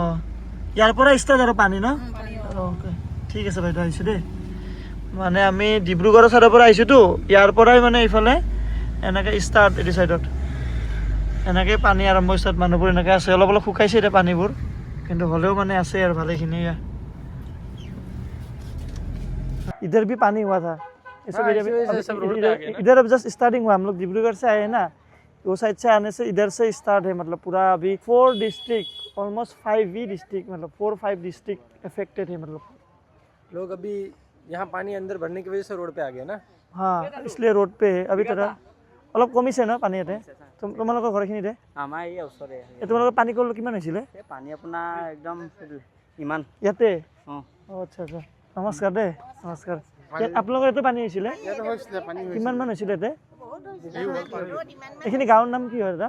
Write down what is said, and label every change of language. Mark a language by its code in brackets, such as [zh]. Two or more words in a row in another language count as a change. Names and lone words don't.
[as] ইয়াৰ পৰা ষ্টাৰ্ট আৰু পানী ন? অ'কে, ঠিক আছে বাইদেউ, আহিছোঁ দেই। মানে আমি ডিব্ৰুগড়ৰ ছাইডৰ পৰা আহিছোঁতো, ইয়াৰ পৰাই মানে এইফালে এনেকৈ ষ্টাৰ্ট। এইটো ছাইডত এনেকৈ পানী আৰম্ভ ষ্টাৰ্ট। মানুহবোৰ এনেকৈ আছে, অলপ অলপ শুকাইছে এতিয়া পানীবোৰ, কিন্তু হ'লেও মানে আছে আৰু ভালেখিনি। [hi] इधर भी पानी हुआ था, इधर अब [en] just starting [hi] हुआ। हम लोग डिब्रूगढ़ से आए हैं ना, वो साइड से आने से इधर से स्टार्ट है। मतलब पूरा अभी 4 डिस्ट्रिक्ट, ऑलमोस्ट 5 डिस्ट्रिक्ट, मतलब 4-5 डिस्ट्रिक्ट अफेक्टेड है। मतलब लोग अभी यहाँ पानी अंदर भरने की वजह से रोड पे आ गए ना। हाँ, इसलिए रोड पे है अभी। तरह [as] অলপ কমিছে ন পানী ইয়াতে? তোমালোকৰ ঘৰখিনিতে আমাৰ এই ওচৰতে তোমালোকৰ পানী কিমান হৈছিলে? পানী আপোনাৰ একদম ইমান ইয়াতে? অঁ, আচ্ছা আচ্ছা, নমস্কাৰ দেই, নমস্কাৰ। আপোনালোকৰ ইয়াতে পানী হৈছিলে? কিমান মান হৈছিলে ইয়াতে? এইখিনি গাঁৱৰ নাম কি হয় দাদা?